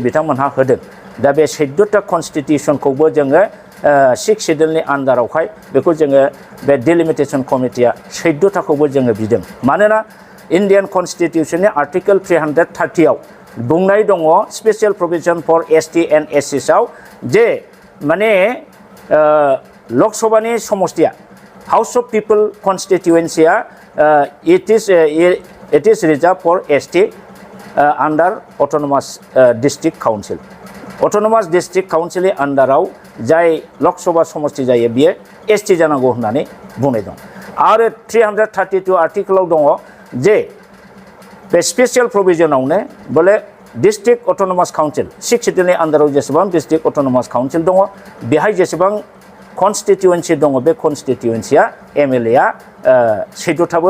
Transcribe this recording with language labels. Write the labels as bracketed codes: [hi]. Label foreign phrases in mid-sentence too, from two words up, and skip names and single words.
[brx] बिथांमोनहा होदों दा बे 14टा कनस्टिटिउसनखौबो जोङो 6 सिडुलनि आन्डारावहाय बेखौ जोङो बे [en] delimitation committee [brx] 14टाखौबो जोङो बिदों मानोना [en] Indian constitution article [brx] 330आव बुंनाय दङ [en] special provision for ST and SCs [brx] जे माने लकसभानि समष्टिया [en] house of people constituency it is reserved for ST under autonomous district council autonomous district council [brx] आन्डाराव जाय लकसभा समष्टि जायो बियो एसटि जानांगौ होननानै बुंनाय दं आरो 332 आर्टिकेलाव दङ जे बे [en] special provision [brx] बोले [en] district autonomous council [brx] 6 सिडुलनि आन्डाराव जेसेबां [en] district autonomous council [brx] दङ बेहाय जेसेबां कनस्टिटिउन्सि दङ बे कनस्टिटिउन्सिया एमएलएआ 14टाबो